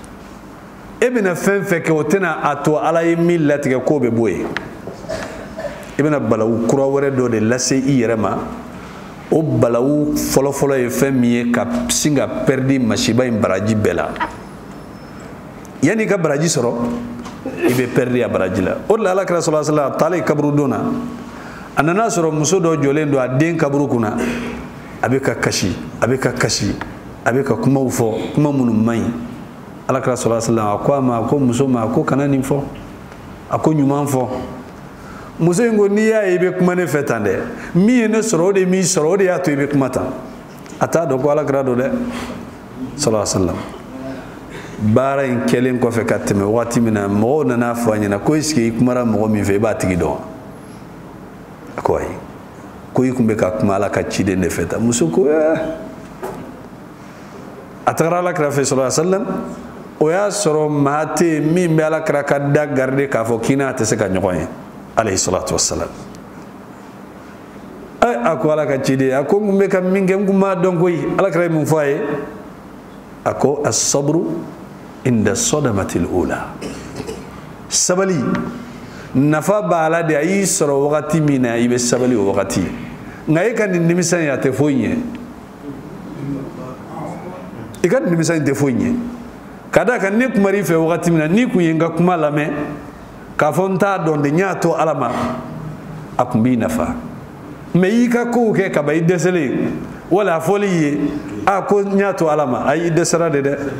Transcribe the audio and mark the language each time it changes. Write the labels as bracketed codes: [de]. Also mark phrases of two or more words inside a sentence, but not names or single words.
[bm] e bɛna fɛn fɛn kɛ o tɛna a to ala ye min latigɛ k'o bɛ bɔ yen ibena balawu kura wɛrɛ dɔ de lase I yɛrɛ ma o balawu fɔlɔfɔlɔ ye fɛn min ye ka sin ka pɛridi masiba in baraji bɛɛ la yanni ka baraji sɔrɔ I bɛ pɛridi a baraji la o de la Alakira [ar] sallallahu alaihi wasallam [bm] a taalen kaburu don na a nana sɔrɔ muso dɔ jɔlen don a den kaburu kunna a bɛ ka kasi a bɛ ka kasi a bɛ ka kumaw fɔ kuma minnu man ɲi Alakira [ar] sallallahu alaihi wasallam [bm] a ko a ma a ko muso ma a ko kana nin fɔ a ko ɲuman fɔ muso in ko n'i y'a ye I bɛ kuma ne fɛ tan dɛ min ye ne sɔrɔ o de m'i sɔrɔ o de y'a to I bɛ kuma tan a t'a dɔn ko Alakira don dɛ [ar] sallallahu alaihi wasallam [bm] baara in kɛlen kɔfɛ ka tɛmɛ waati min na mɔgɔw nana fɔ a ɲɛna ko [fr] est-ce que [bm] I kumara mɔgɔ min fɛ I b'a tigi dɔn a ko ayi ko I tun bɛ ka kuma Ala ka ciden de fɛ tan muso ko a tagara Alakira fɛ [ar] sallallahu alaihi wasallam [bm] o y'a sɔrɔ maa tɛ yen min bɛ Alakira ka da garder k'a fɔ k'i n'a tɛ se ka ɲɔgɔn ye [ar] alayhi salatu wassalam [bm] a ko Ala ka ciden a ko n kun bɛ ka min kɛ n kun m'a dɔn koyi Alakira ye mun fɔ a ye a ko [ar] as-sabru inda sadamatil ula [bm] sabali nafa b'a la de a y'i sɔrɔ wagati min na I bɛ sabali o wagati nka e ka nin nimisa in a tɛ foyi ɲɛ I ka nin nimisa in tɛ foyi ɲɛ ka d'a kan ne kumara I fɛ wagati min na n'i kun ye n ka kuma lamɛn k'a fɔ n t'a dɔn de n y'a to Ala ma a kun b'i nafa mɛ I y'i ka kow kɛ ka ban I dɛsɛlen wala a fɔli ye a ko n y'a to Ala ma ayi I dɛsɛra de dɛ